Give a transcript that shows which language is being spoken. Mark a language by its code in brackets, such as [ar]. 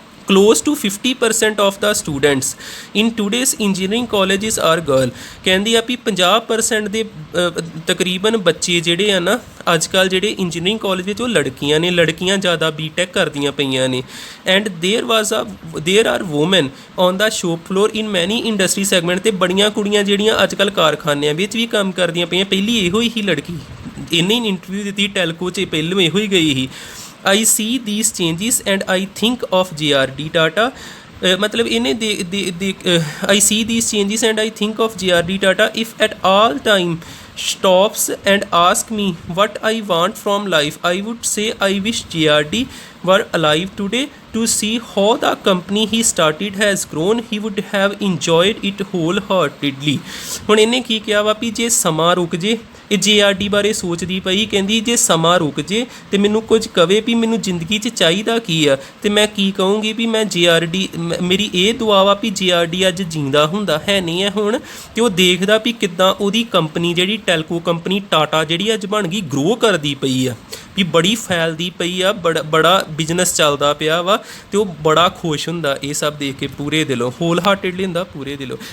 [en] Close to 50% of the students in today's engineering colleges are girl, [pa] ਕਹਿੰਦੀ ਆ ਵੀ 50% ਦੇ ਤਕਰੀਬਨ ਬੱਚੇ ਜਿਹੜੇ ਆ ਨਾ ਅੱਜ ਕੱਲ੍ਹ ਜਿਹੜੇ ਇੰਜੀਨੀਅਰਿੰਗ ਕਾਲਜ ਵਿੱਚ ਉਹ ਲੜਕੀਆਂ ਨੇ, ਲੜਕੀਆਂ ਜ਼ਿਆਦਾ BTech ਕਰਦੀਆਂ ਪਈਆਂ ਨੇ। [en] and there are women on the shop floor in many industry segment, [pa] ਅਤੇ ਬੜੀਆਂ ਕੁੜੀਆਂ ਜਿਹੜੀਆਂ ਅੱਜ ਕੱਲ੍ਹ ਕਾਰਖਾਨਿਆਂ ਵਿੱਚ ਵੀ ਕੰਮ ਕਰਦੀਆਂ ਪਈਆਂ। ਪਹਿਲੀ ਇਹੋ ਹੀ ਲੜਕੀ, ਇਹਨੇ ਇੰਟਰਵਿਊ ਦਿੱਤੀ ਟੈਲਕੋ 'ਚ, ਪਹਿਲੋਂ ਇਹੋ ਹੀ ਗਈ ਸੀ। [en] I see these changes and I think of JRD Tata, [hi] मतलब इन्हें [en] I see these changes and I think of JRD Tata. If at all time stops and ask me what I want from life, I would say I wish JRD were alive today to see how the company he started has grown. He would have enjoyed it wholeheartedly. [pa] ਹੁਣ ਇਹਨੇ ਕੀ ਕਿਹਾ ਵਾ ਵੀ ਜੇ ਸਮਾਂ ਰੁਕ ਜੇ, ਇਹ JRD ਬਾਰੇ ਸੋਚਦੀ ਪਈ, ਕਹਿੰਦੀ ਜੇ ਸਮਾਂ ਰੁਕ ਜੇ ਅਤੇ ਮੈਨੂੰ ਕੁਝ ਕਵੇ ਵੀ ਮੈਨੂੰ ਜ਼ਿੰਦਗੀ 'ਚ ਚਾਹੀਦਾ ਕੀ ਆ, ਅਤੇ ਮੈਂ ਕੀ ਕਹੂੰਗੀ ਵੀ ਮੈਂ JRD, ਮੇਰੀ ਇਹ ਦੁਆ ਵਾ ਵੀ JRD ਅੱਜ ਜਿੰਦਾ ਹੁੰਦਾ ਹੈ ਨਹੀਂ ਹੈ ਹੁਣ, ਅਤੇ ਉਹ ਦੇਖਦਾ ਵੀ ਕਿੱਦਾਂ ਉਹਦੀ ਕੰਪਨੀ ਜਿਹੜੀ ਟੈਲਕੋ ਕੰਪਨੀ ਟਾਟਾ ਜਿਹੜੀ ਅੱਜ ਬਣ ਗਈ, ਗਰੋ ਕਰਦੀ ਪਈ ਆ, ਵੀ ਬੜੀ ਫੈਲਦੀ ਪਈ ਆ, ਬੜਾ ਬਿਜ਼ਨਸ ਚੱਲਦਾ ਪਿਆ ਵਾ, ਅਤੇ ਉਹ ਬੜਾ ਖੁਸ਼ ਹੁੰਦਾ ਇਹ ਸਭ ਦੇਖ ਕੇ ਪੂਰੇ ਦਿਲੋਂ, ਹੋਲ ਹਾਰਟਿਡਲੀ ਹੁੰਦਾ ਪੂਰੇ ਦਿਲੋਂ।